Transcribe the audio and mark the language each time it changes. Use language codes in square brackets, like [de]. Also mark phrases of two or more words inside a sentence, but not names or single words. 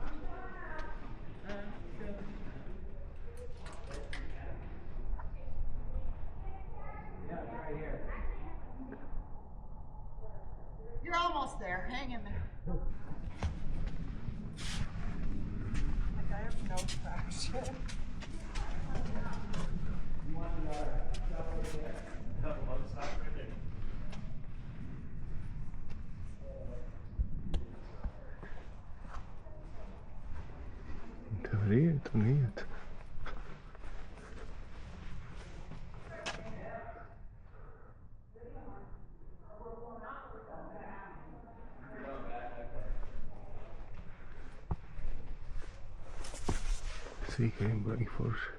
[en] You're almost there. Hang in there. Like I have no traction. [lv] Te var iet un iet. Sīkajiem baigi forši.